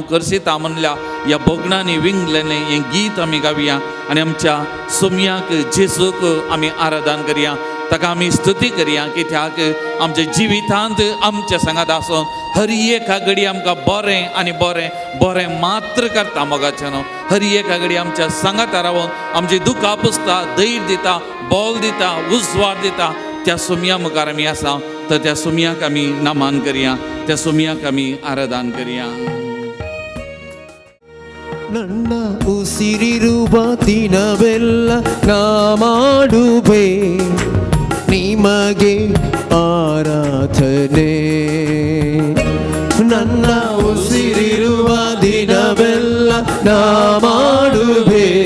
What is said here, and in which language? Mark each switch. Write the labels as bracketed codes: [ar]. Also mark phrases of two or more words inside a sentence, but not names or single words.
[kok] करसितां म्हणल्या ह्या भोगणांनी विंगलेलें हें गीत आमी गावया आनी आमच्या सुमयाक जेजूक आमी आराधन करया ताका आमी स्तुती करया कित्याक आमच्या जिवितांत आमच्या सांगात आसून हर एका घडी आमकां बरें आनी बरें बरें मात्र करता मोगाचें न्हू हर एका घडी आमच्या सांगाता रावून आमची दुखां पुसता धैर्य दिता बोल दिता उजवाड दिता त्या सुमया मुखार आमी आसा तर त्या सुमयाक आमी नामान करया त्या सुमयाक आमी आराधन करया [kn] ನನ್ನ ಉಸಿರಿರುವ ದಿನವೆಲ್ಲ ನಾ ಮಾಡುವೆ ನಿಮಗೆ ಆರಾಧನೆ ನನ್ನ ಉಸಿರಿರುವ ದಿನವೆಲ್ಲ ನಾ ಮಾಡುವೆ